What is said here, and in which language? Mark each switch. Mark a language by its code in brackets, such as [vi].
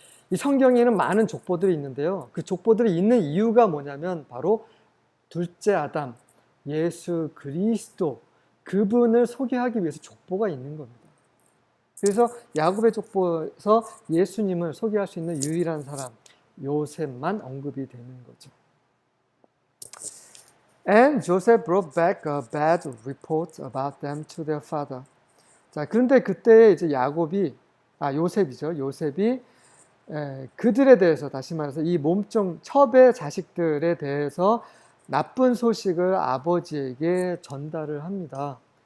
[ko] 이 성경에는 많은 족보들이 있는데요. 그 족보들이 있는 이유가 뭐냐면 바로 둘째 아담, 예수 그리스도, 그분을 소개하기 위해서 족보가 있는 겁니다. 그래서 야곱의 족보에서 예수님을 소개할 수 있는 유일한 사람, 요셉만 언급이 되는 거죠. [en] And Joseph brought back a bad report about them to their father. [ko] 자, 그런데 그때 이제 요셉이죠. 요셉이 그들에 대해서, 다시 말해서 이 몸종 첩의 자식들에 대해서 나쁜 소식을 아버지에게 전달을 합니다.